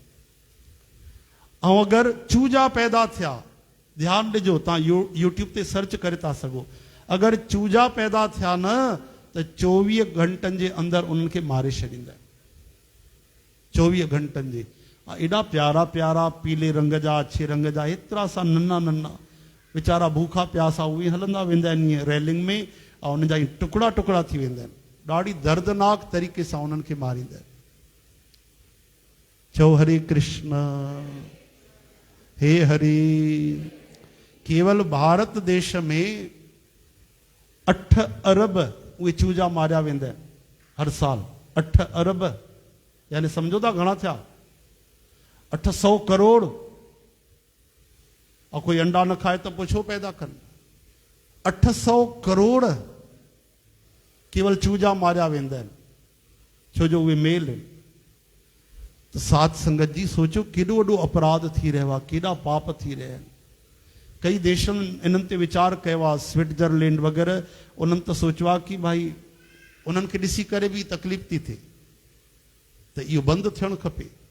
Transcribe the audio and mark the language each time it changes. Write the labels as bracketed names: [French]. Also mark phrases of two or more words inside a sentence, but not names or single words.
[Sindhi] ऐं अगरि चूजा पैदा थिया, ध्यानु ॾिजो, तव्हां यूट्यूब ते सर्च करे था सघो। अगरि चूजा पैदा थिया न त 24 घंटनि जे अंदरि उन्हनि खे मारे छॾींदा। 24 घंटनि जे। एॾा प्यारा प्यारा पीले रंग जा, अछे रंग जा, एतिरा सा नन्हा नन्हा वीचारा भूखा प्यासा उहे हलंदा वेंदा आहिनि ईअं रेलिंग में, ऐं उन्हनि जा टुकड़ा टुकड़ा थी वेंदा आहिनि। ॾाढी दर्दनाक तरीक़े सां उन्हनि खे मारींदा आहिनि। चओ हरे कृष्ण, हे हरि। केवल भारत देश में 8 अरब उहे चूजा मारिया वेंदा आहिनि हर साल। 8 अरब यानी सम्झो था घणा थिया? 800 करोड़। [Hindi] और कोई अंडा न खाए तो [Sindhi] पोइ छो पैदा कनि? 800 करोड़ केवल चूजा मारिया वेंदा आहिनि, छो जो उहे मेल आहिनि। त साध संगत जी सोचो केॾो वॾो अपराध थी रहियो आहे, केॾा पाप थी रहिया आहिनि। कई देशनि इन्हनि ते वीचार कयो आहे, स्विट्जरलैंड वग़ैरह, उन्हनि त सोचियो आहे कि भाई उन्हनि खे ॾिसी करे बि तकलीफ़ थी थिए, त इहो बंदि थियणु खपे।